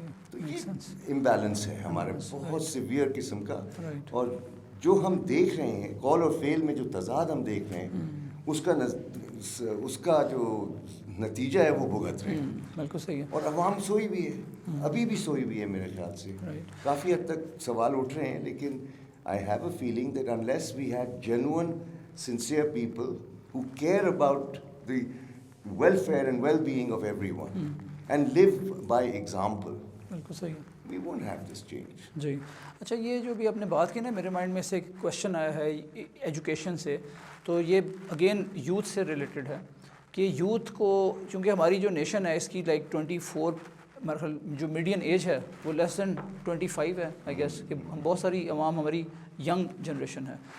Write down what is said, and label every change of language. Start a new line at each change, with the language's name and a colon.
Urdu: تو یہ امبیلنس ہے ہمارے بہت سیویئر قسم کا. اور جو ہم دیکھ رہے ہیں کال اور فیل میں جو تضاد ہم دیکھ رہے ہیں اس کا جو نتیجہ ہے وہ بھگت رہے ہیں. بالکل صحیح ہے. اور عوام سوئی بھی ہے, ابھی بھی سوئی بھی ہے میرے خیال سے. کافی حد تک سوال اٹھ رہے ہیں, لیکن
English: I have a feeling that unless we had genuine, sincere people who care about the welfare and well-being of everyone and live by example,
Urdu: بالکل صحیح ہے.
English: we won't have this change.
Urdu: جی اچھا, یہ جو بھی آپ نے بات کی نا, میرے مائنڈ میں سے ایک کویشچن آیا ہے ایجوکیشن سے, تو یہ اگین یوتھ سے ریلیٹڈ ہے کہ یوتھ کو, چونکہ ہماری جو نیشن ہے اس کی لائک 24 مرحل جو میڈین ایج ہے وہ لیس دین 25 ہے آئی گیس, کہ ہم بہت ساری عوام ہماری ینگ جنریشن ہے.